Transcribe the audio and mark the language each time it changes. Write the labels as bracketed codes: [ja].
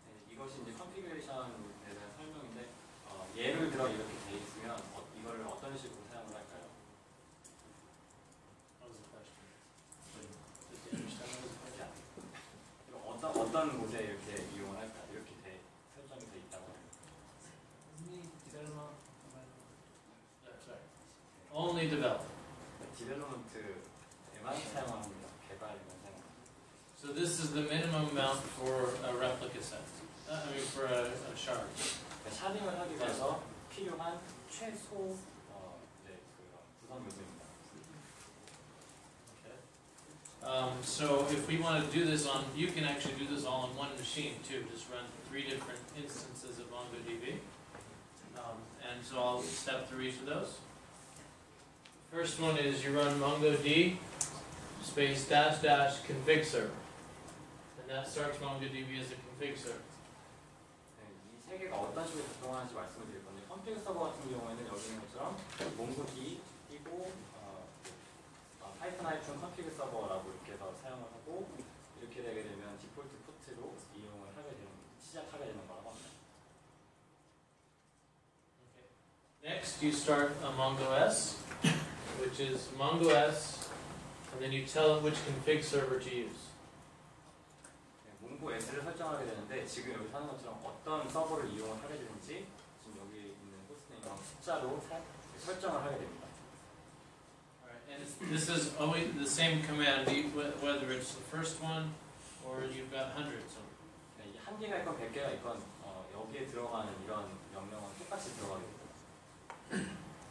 [ko] 이것이 이제 컨피그레이션에 대한 설명인데 예를 들어 이렇게 돼 있으면 이거를 어떤 식으로 사용을 할까요? [en] What was the question? Did you understand what was the question? [ko] 어떤 곳에 이렇게 이용을 할까? 이렇게 설정이 돼 있다고 해요. [en] That's right. Only develop. [ko] 디벨로먼트에만 사용합니다. 개발에만 사용합니다. [en] So this is the minimum amount for a replica set. For a shard. [ko] 샤딩을 하기 위해서 필요한 최소 구성 요소입니다. [en] Okay. So if we want to do this on, you can actually do this all on one machine too. Just run 3 different instances of MongoDB. And so I'll step through each of those. First one is you run MongoD space -- config server. And that starts MongoDB as a config server. [ko] 이 세 개가 어떤 식으로 작동하는지 말씀을 드릴 건데 컴퓨터 서버 같은 경우에는 여기 있는 것처럼 몽고D 띄고 파이썬 컴퓨터 서버라고 이렇게 해서 사용을 하고 이렇게 되게 되면 디폴트 포트로 이용을 시작하게 되는 거라고 합니다. [en] Next, you start a MongoS, which is MongoS, and then you tell it which config server to use. [ko] 몽고S를 설정하게 되는데 지금 여기 하는 것처럼 어떤 서버를 이용을 하게 되는지 지금 여기 있는 호스트네임과 숫자로 설정을 하게 됩니다. [en] And this is always the same command, whether it's the first one or you've got hundreds of them. [ko] 한 개가 있건 100개가 있건 여기에 들어가는 이런 명령은 똑같이 들어가게 됩니다.